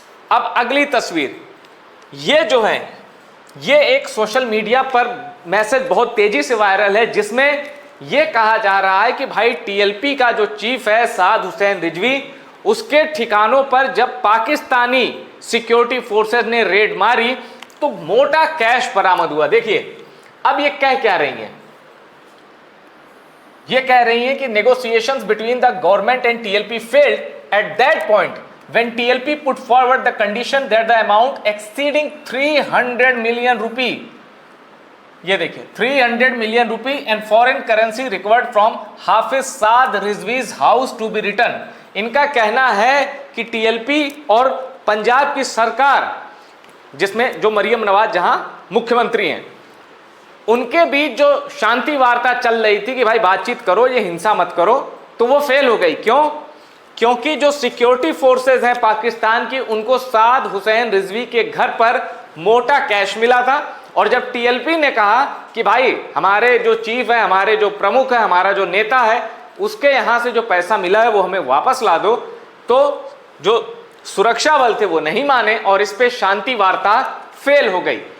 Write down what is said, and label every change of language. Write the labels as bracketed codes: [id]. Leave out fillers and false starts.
[hi] अब अगली तस्वीर, ये जो है, ये एक सोशल मीडिया पर मैसेज बहुत तेजी से वायरल है, जिसमें यह कहा जा रहा है कि भाई टीएलपी का जो चीफ है साद हुसैन रिजवी, उसके ठिकानों पर जब पाकिस्तानी सिक्योरिटी फोर्सेस ने रेड मारी तो मोटा कैश बरामद हुआ। देखिए अब ये कह क्या रही हैं, ये कह रही हैं कि [en] negotiations between the government and TLP failed at that point when TLP put forward the condition that the amount exceeding 300 million rupee, [hi] ये देखिए [en] 300 million rupee and foreign currency recovered from Hafiz Saad Rizvi's house to be returned। [hi] इनका कहना है कि TLP और पंजाब की सरकार, जिसमें जो मरियम नवाज जहां मुख्यमंत्री हैं, उनके बीच जो शांति वार्ता चल रही थी कि भाई बातचीत करो, ये हिंसा मत करो, तो वो फेल हो गई। क्यों? क्योंकि जो सिक्योरिटी फोर्सेस हैं पाकिस्तान की, उनको साद हुसैन रिजवी के घर पर मोटा कैश मिला था, और जब टीएलपी ने कहा कि भाई हमारे जो चीफ है, हमारे जो प्रमुख है, हमारा जो नेता है, उसके यहाँ से जो पैसा मिला है वो हमें वापस ला दो, तो जो सुरक्षा बल थे वो नहीं माने और इस पे शांति वार्ता फेल हो गई।